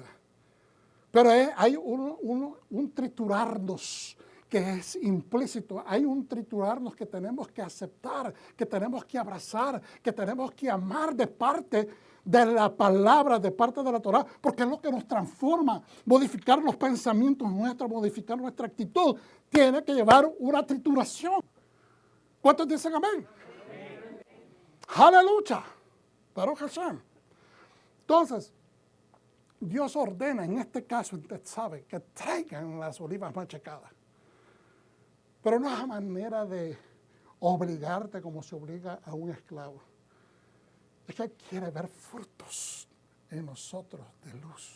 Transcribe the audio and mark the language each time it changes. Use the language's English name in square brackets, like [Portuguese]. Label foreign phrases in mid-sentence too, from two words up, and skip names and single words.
[Spanish] Pero hay un triturarnos que es implícito, hay un triturarnos que tenemos que aceptar, que tenemos que abrazar, que tenemos que amar de parte de la palabra, de parte de la Torah, porque es lo que nos transforma. Modificar los pensamientos nuestros, modificar nuestra actitud, tiene que llevar una trituración. ¿Cuántos dicen amén? Aleluya. [Hebrew] ברוך השם. [Spanish] Entonces, Dios ordena, en este caso, usted sabe, que traigan las olivas machacadas. Pero no es manera de obligarte como se obliga a un esclavo. Es que Él quiere ver frutos en nosotros de luz.